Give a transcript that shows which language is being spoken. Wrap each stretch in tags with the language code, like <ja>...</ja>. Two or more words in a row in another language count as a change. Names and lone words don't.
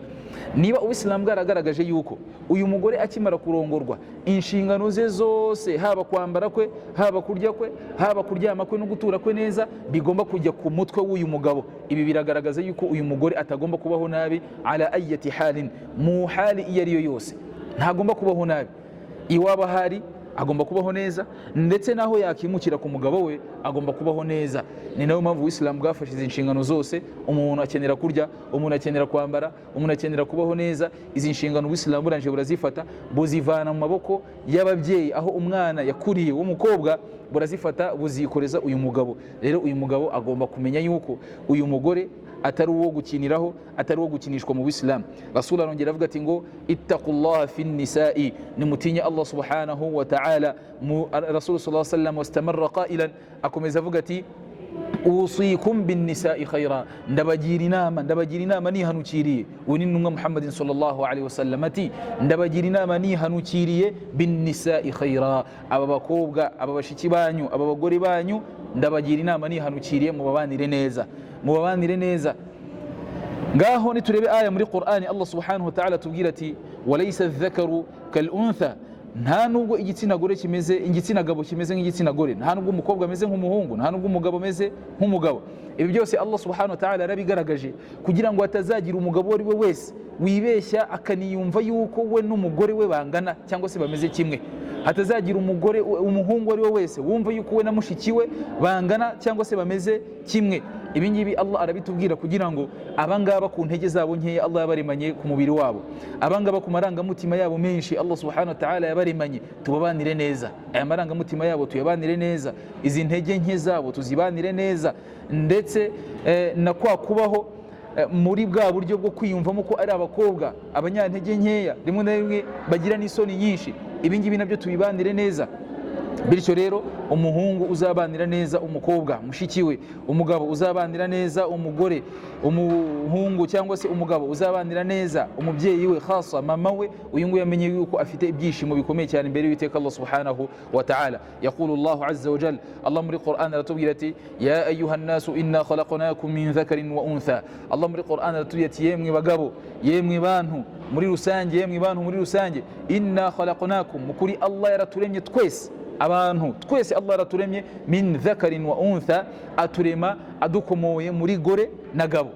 <rw>Niba Uislamu bwaragaragaje yuko uyu mugore akimara kurongorwa inshingano ze zose, haba kwambara kwe, haba kurya kwe, haba kuryama kwe no gutura kwe neza, bigomba kujya ku mutwe w'uyu mugabo. Ibi biragaragaza yuko uyu mugore atagomba kubaho nabi</rw> <ar>على أي حال,</ar> <rw>mu hali iyo ariyo yose ntagomba kubaho nabi. Iwaba hari agomba kubaho neza, ndetse naho yakimukira ku mugabo we agomba kubaho neza. Ni nayo mpamvu Uislamu bwafashe izi nshingano zose. Umuntu akenera kurya, umuntu akenera kwambara, umuntu akenera kubaho neza. Izi nshingano Uislamu buranje burazifata, buzivana mu maboko y'ababyeyi, aho umwana yakuriye w'umukobwa, burazifata buzikoreza uyu mugabo. Rero uyu mugabo agomba kumenya yuko uyu mugore atari uwo gukiniraho, atari uwo gukinishwa mu Uislamu. Rasul arongera avuga ati ngo</rw> <ar>اتقوا الله في النساء,</ar> <rw>nimutinya Allah</rw> <ar>سبحانه وتعالى.</ar> <rw>Rasul</rw> <ar>صلى الله عليه وسلم واستمر قائلا,</ar> <rw>akomeza avuga ati</rw> <ar>أوصيكم بالنساء خيرا,</ar> <rw>ndabagira inama nihanukiriye. Uyu ni intumwa Muhammadin</rw> <ar>صلى الله عليه وسلم</ar> <rw>ati ndabagira inama nihanukiriye</rw> <ar>بالنساء خيرا,</ar> <rw>aba bakobwa, aba bashiki banyu, aba bagore banyu, ndabagira inama nihanukiriye, mubabanire neza. Ngaho niturebe aya muri Qur'ani, Allah</rw> <ar>سبحانه وتعالى</ar> <rw>tubwira ati</rw> <ar>وليس الذكر كالأنثى,</ar> <rw>nta nubwo igitsina gabo kimeze nk'igitsina gore, nta nubwo umukobwa ameze nk'umuhungu, nta nubwo umugabo ameze nk'umugabo. Ibi byose Allah</rw> <ar>سبحانه وتعالى</ar> <rw>yarabigaragaje kugira ngo hatazagira umugabo ari we wese wibeshya akaniyumva yuko we n'umugore we bangana cyangwa se bameze kimwe. Hatazagira umuhungu ari we wese wumva yuko we na mushiki we bangana cyangwa se bameze kimwe. Ibi ngibi Allah arabitubwira kugira ngo abangaba ku ntege zabo nkeya Allah yabaremanye ku mubiri wabo, abangaba ku marangamutima yabo menshi Allah</rw> <ar>سبحانه وتعالى</ar> <rw>yabaremanye, tubabanire neza. Aya marangamutima yabo tuyabanire neza, izi ntege nke zabo tuzibanire neza, ndetse na kwa kubaho muri bwa buryo bwo kwiyumvamo ko ari abakobwa abanyantege nkeya, rimwe na rimwe bagira n'isoni nyinshi. Ibi ngibi nabyo tubibanire neza. Bityo rero umuhungu uzabanira neza umukobwa mushiki we, umugabo uzabanira neza umugore, umuhungu cyangwa se umugabo uzabanira neza umubyeyi we, khasa mama we, uyu nguyu yamenye yuko afite ibyishimo bikomeye cyane imbere y'Uwiteka Allah</rw> <ar>سبحانه وتعالى. يقول الله عز وجل,</ar> <rw>Allah muri Qur'an aratubwira ati</rw> <ar>يا أيها الناس إنا خلقناكم من ذكر وأنثى.</ar> <rw>Allah muri Qur'an aratubwira ati yemwe bagabo, yemwe bantu muri rusange, yemwe bantu muri rusange,</rw> <ar>إنا خلقناكم,</ar> <rw>mukuri Allah yaraturemye twese abantu twese,</rw> <ar>Allah araturemye من ذكر وأنثى,</ar> <rw>aturema adukomoye muri gore na gabo.</rw>